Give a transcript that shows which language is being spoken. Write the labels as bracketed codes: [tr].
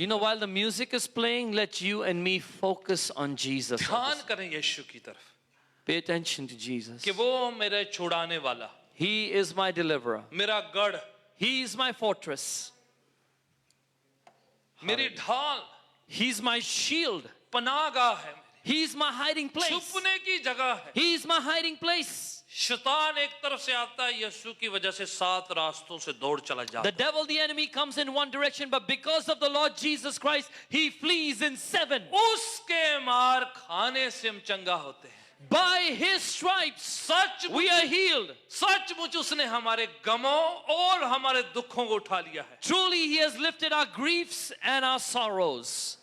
[en] You know, while the music is playing, let you and me focus on Jesus. [hi] ध्यान करें यीशु की तरफ [en] Pay attention to Jesus. [hi] कि वो मेरे छुड़ाने वाला, [en] He is my deliverer. [hi] मेरा गढ़, [en] He is my fortress. [hi] मेरी ढाल, [en] He's my shield. [hi] पनाहगाह है, [en] He's my hiding place. [hi] छुपने की जगह है। [en] He's my hiding place. [hi] शैतान एक तरफ से आता है, यीशु की वजह से 7 रास्तों से दौड़ चला जाता [en] The [hi] है। [en] devil, the enemy, comes in one direction, but because of the Lord Jesus Christ, he flees in 7. [hi] उसके मार खाने से हम चंगा होते हैं। [en] By his stripes, we are healed. [hi] सचमुच उसने हमारे गमों और हमारे दुखों को उठा लिया है। [en] Truly, he has lifted our griefs and our sorrows.